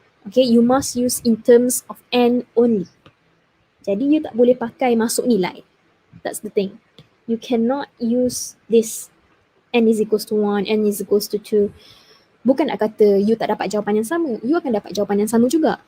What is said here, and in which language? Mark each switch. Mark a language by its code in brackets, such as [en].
[en] Okay, you must use in terms of n only. [ms] Jadi you tak boleh pakai masuk nilai. [en] That's the thing. You cannot use this n is equals to 1, n is equals to 2. [ms] Bukan nak kata you tak dapat jawapan yang sama. You akan dapat jawapan yang sama juga.